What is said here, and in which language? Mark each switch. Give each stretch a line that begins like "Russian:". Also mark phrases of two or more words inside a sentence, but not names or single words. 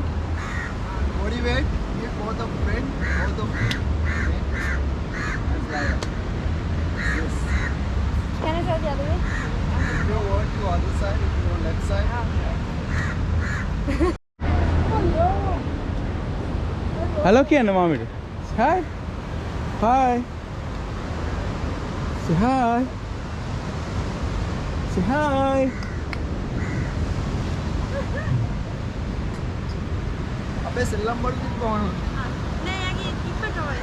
English: Body weight, keep both of bend, both of feet bend. And slide up. Yes. Can I try the other way? If you want to other side, if you want left side.
Sinhala: Hello කියන්න මාමිට.
English: Hi. Hi. Say hi. Say hi.
Sinhala: අපේ සෙල්ලම් බඩු තිබ්බවන. නෑ යගේ ඉක්මනට ඔය.